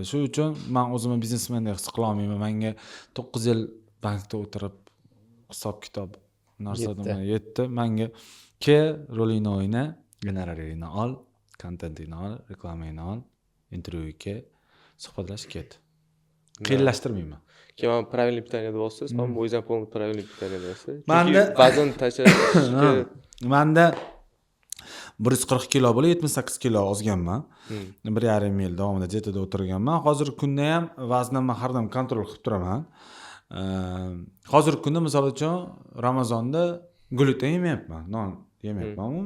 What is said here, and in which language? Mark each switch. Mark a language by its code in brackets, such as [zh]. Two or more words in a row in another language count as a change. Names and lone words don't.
[uz] Shu uchun men o'zimni biznesmendek his qila olmayman. Menga 9 yil bankda o'tirib hisob-kitob narsadan yetdi. Menga rolingni o'yna, gonoraringni ol, kontentingni ol, reklamangni ol, intervyuga suhbatlash ket. Qiyinlashtirmayman. Keyin [ru] правильный питание [uz] deyapsiz, men bu o'zim [ru] полный правильный питание [uz] deyapsiz. Chunki vazn tashlashga menda 140 kilo bo'lib 78 kilo ozganman. 1,5 yil davomida dietada o'tirganman. Hozirgi kunda ham vaznimni har doim kontrol qilib turaman. Hozirgi kunda misol uchun Ramazonda gluten yemayapman, non yemayapman umuman.